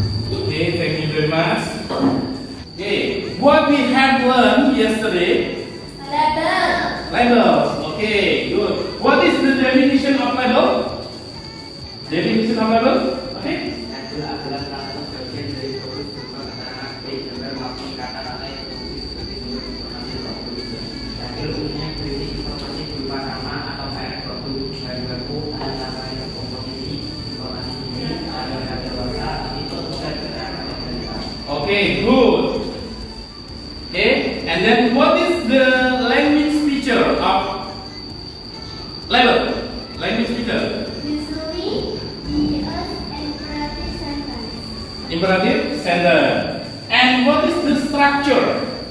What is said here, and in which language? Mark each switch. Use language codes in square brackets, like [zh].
[en] Okay, thank you very much. Okay, what we have learned yesterday, Label. labels. Okay, good. What is the definition of label? Definition of label? Okay. [id] Label adalah salah satu bagian dari produk berupa keterangan baik gambar maupun kata-kata yang berfungsi sebagai sumber informasi atau tulisan. Label umumnya berisi informasi berupa nama atau merek produk, bahan baku, bahan tambahan, komposisi, informasi kimia, tanggal kadaluarsa, tipe, dan keterangan yang jelas. [en] Okay, good. Okay, and then what is the language feature of label? Language feature. Usually, is imperative sentence. Imperative sentence. And what is the structure?